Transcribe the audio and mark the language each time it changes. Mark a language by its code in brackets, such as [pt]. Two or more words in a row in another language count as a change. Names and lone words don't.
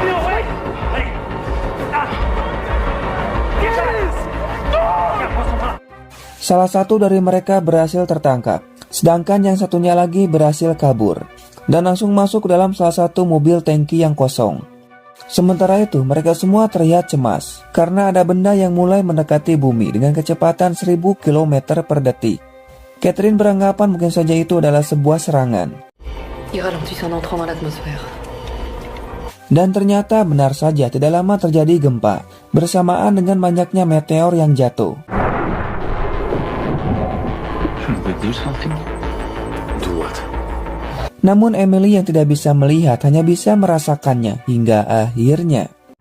[id] Salah satu dari mereka berhasil tertangkap, sedangkan yang satunya lagi berhasil kabur dan langsung masuk ke dalam salah satu mobil tangki yang kosong. Sementara itu, mereka semua terlihat cemas karena ada benda yang mulai mendekati bumi dengan kecepatan 1000 km per detik. Catherine beranggapan mungkin saja itu adalah sebuah serangan. [fr] Il ralentit en entrant dans l'atmosphère. [id] Dan ternyata benar saja tidak lama terjadi gempa bersamaan dengan banyaknya meteor yang jatuh. Namun Emily yang tidak bisa melihat hanya bisa merasakannya hingga akhirnya.